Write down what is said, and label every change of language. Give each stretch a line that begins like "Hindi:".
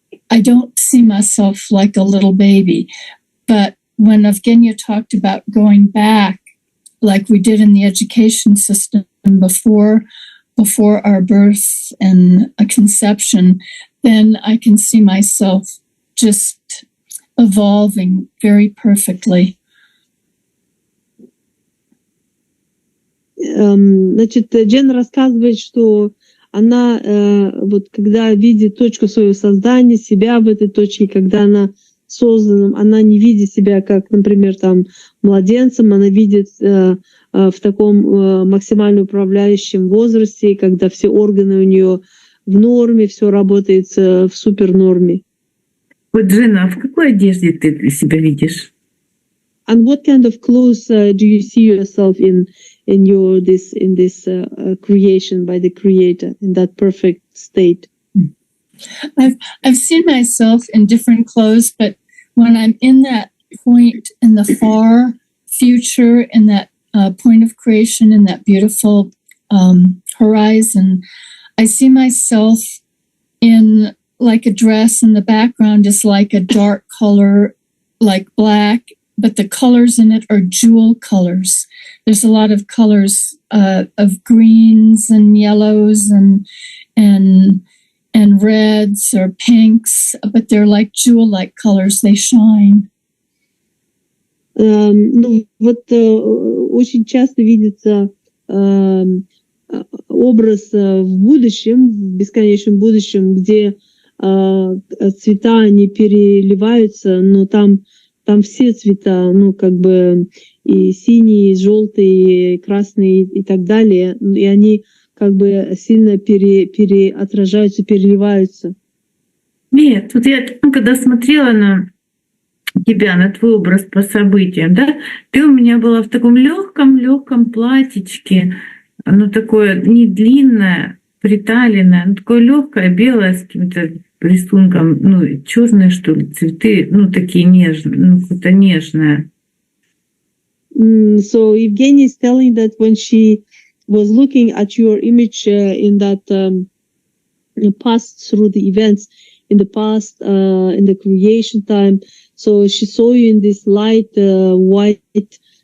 English: I don't see myself like a little baby. But when Evgeniya talked about going back, like we did in the education system before our birth and a conception, then I can see myself just evolving very perfectly.
Russian: Значит, Джен рассказывает, что она, вот когда видит точку своего создания, себя в этой точке, когда она созданном, она не видит себя как, например, там, младенцем, она видит в таком максимально управляющем возрасте, когда все органы у нее в норме, все работает в супернорме. Вот, Джина, а в какой одежде ты себя видишь?
English: And what kind of clothes do you see yourself in this creation by the Creator, in that perfect state? I've seen myself in different clothes, but when I'm in that point in the far future, in that point of creation, in that beautiful horizon, I see myself in like a dress, and the background is like a dark color, like black, but the colors in it are jewel colors. There's a lot of colors of greens and yellows and reds or pinks, but they're like jewel-like colors. They shine.
Russian: Ну вот очень часто видится образ в будущем, в бесконечном будущем, где цвета они переливаются, но там все цвета, ну как бы и синие, и желтые, и красные и так далее, и они как бы сильно отражаются, переливаются. Нет, вот я когда смотрела на тебя, на твой образ по событиям, да, ты у меня была в таком легком платьичке, оно такое не длинное, приталенное, но такое легкое, белое с каким-то рисунком, ну черные что ли цветы, ну такие нежные, ну какое-то нежное.
English: So Evgeniya is telling that when she was looking at your image in that past through the events in the past, in the creation time, so she saw you in this light white